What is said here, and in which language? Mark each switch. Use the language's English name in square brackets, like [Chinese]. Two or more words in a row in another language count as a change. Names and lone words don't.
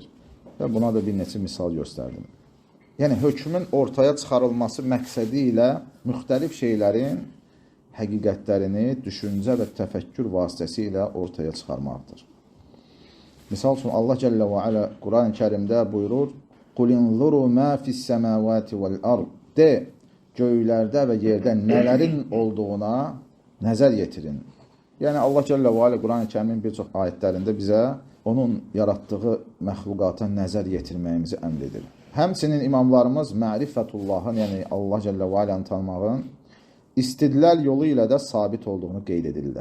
[Azerbaijani] Və buna da bir neçə misal göstərdim. Yəni, hökmün ortaya çıxarılması məqsədi ilə müxtəlif şeylərin həqiqətlərini düşüncə və təfəkkür vasitəsi ilə ortaya çıxarmaqdır. Misal üçün, Allah Cəllə və Alə Quran-ı Kərimdə buyurur, [Arabic] قُلْ اِنْظُرُوا مَا فِي السَّمَاوَاتِ وَالْأَرْضِ De, [Azerbaijani] göylərdə və yerdə nələrin olduğuna nəzər yetirin. Yəni, Allah Cəllə və Alə Quran-ı Kərimin bir çox ayətlərində bizə onun yaratdığı məxluqata nəzər yetirməyimizi əmr edir. Həmçinin imamlarımız mərifətullahın, yəni Allah Cəllə və Aləni tanımağın istidlal yolu ilə də sabit olduğunu qeyd edirlər.